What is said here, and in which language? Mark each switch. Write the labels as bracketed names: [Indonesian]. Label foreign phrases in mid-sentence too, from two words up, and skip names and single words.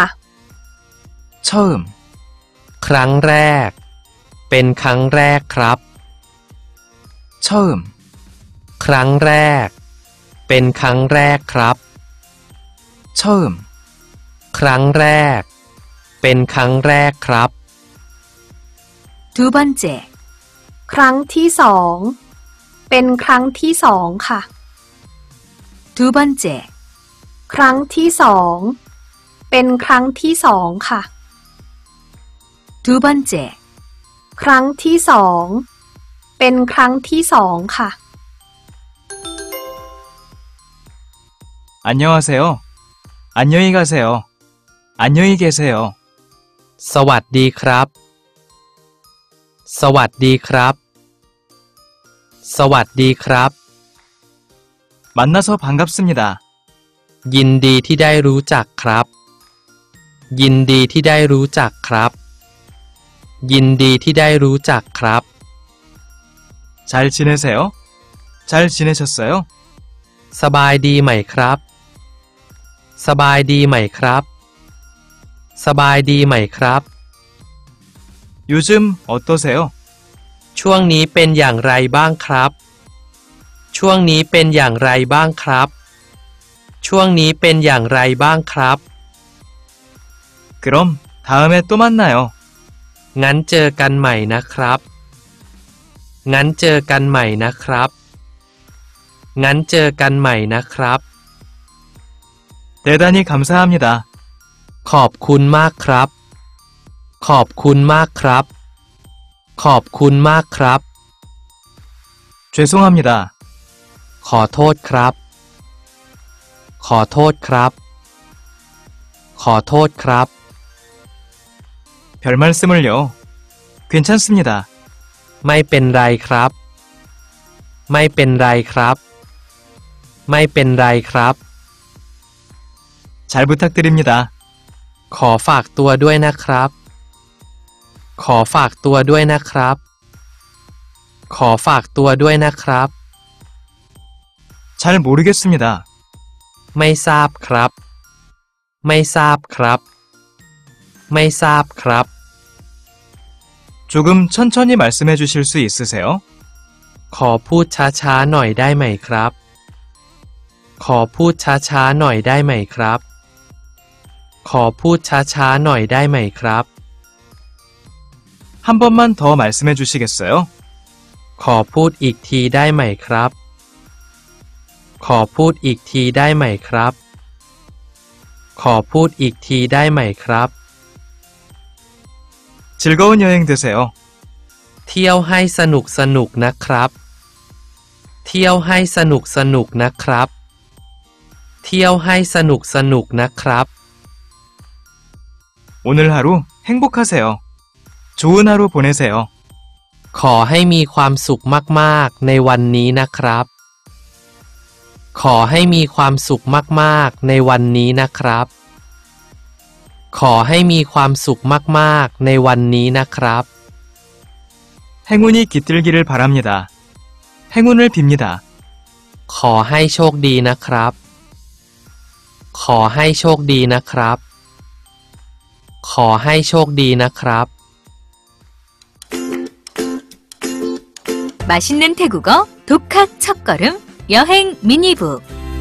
[Thai] 처음 ครั้งแรก เป็นครั้งแรกครับ 처음 ครั้งแรก เป็นครั้งแรกครับ 처음 ครั้งแรก เป็นครั้งแรกครับ [Korean] 두 번째 [Thai] ครั้งที่สอง เป็นครั้งที่สองค่ะ [Korean] 두 번째 [Thai] ครั้งที่สอง เป็นครั้งที่สองค่ะ [Korean] 두 번째 [Thai] ครั้งที่สอง เป็นครั้งที่สองค่ะ [Korean] 안녕하세요. 안녕히 가세요. 안녕히 계세요. [Thai] สวัสดีครับ สวัสดีครับ สวัสดีครับ [Korean] 만나서 반갑습니다. [Thai] ยินดีที่ได้รู้จักครับ ยินดีที่ได้รู้จักครับ ยินดีที่ได้รู้จักครับ [Korean] 잘 지내세요? 잘 지내셨어요? [Thai] สบายดีไหมครับ สบายดีไหมครับ สบายดีไหมครับ [Korean] 요즘 어떠세요? [Thai] ช่วงนี้เป็นอย่างไรบ้างครับ ช่วงนี้เป็นอย่างไรบ้างครับช่วงนี้เป็นอย่างไรบ้างครับ [Korean] 그럼 다음에 또 만나요. [Thai] งั้นเจอกันใหม่นะครับ งั้นเจอกันใหม่นะครับ งั้นเจอกันใหม่นะครับ [Korean] 대단히 감사합니다. [Thai] ขอบคุณมากครับ ขอบคุณมากครับ ขอบคุณมากครับ [Korean] 죄송합니다. [Thai] ขอโทษครับ ขอโทษครับ ขอโทษครับ [Korean] 별 말씀을요. 괜찮습니다. [Thai] ไม่เป็นไรครับ ไม่เป็นไรครับ ไม่เป็นไรครับ [Korean] 잘 부탁드립니다. [Thai] ขอฝากตัวด้วยนะครับ ขอฝากตัวด้วยนะครับ ขอฝากตัวด้วยนะครับ [Korean] 잘 모르겠습니다. [Thai] ไม่ทราบครับ ไม่ทราบครับ ไม่ทราบครับ [Korean] 조금 천천히 말씀해 주실 수 있으세요? [Thai] ขอพูดช้าๆหน่อยได้ไหมครับ ขอพูดช้าๆหน่อยได้ไหมครับ ขอพูดช้าๆหน่อยได้ไหมครับ [Korean] 한 번만 더 말씀해 주시겠어요? [Thai] ขอพูดอีกทีได้ไหมครับ ขอพูดอีกทีได้ไหมครับ ขอพูดอีกทีได้ไหมครับ [Korean] 즐거운 여행 되세요. [Thai] เที่ยวให้สนุกสนุกนะครับ เที่ยวให้สนุกสนุกนะครับ เที่ยวให้สนุกสนุกนะครับ [Korean] 오늘 하루 행복하세요. 좋은 하루 보내세요. [Thai] ขอให้มีความสุขมากๆในวันนี้นะครับ ขอให้มีความสุขมากๆในวันนี้นะครับ ขอให้มีความสุขมากๆในวันนี้นะครับ [Korean] 행운이 깃들기를 바랍니다. 행운을 빕니다. [Thai] ขอให้โชคดีนะครับ ขอให้โชคดีนะครับ ขอให้โชคดีนะครับ [Korean] 맛있는 태국어 독학 첫걸음 여행 미니북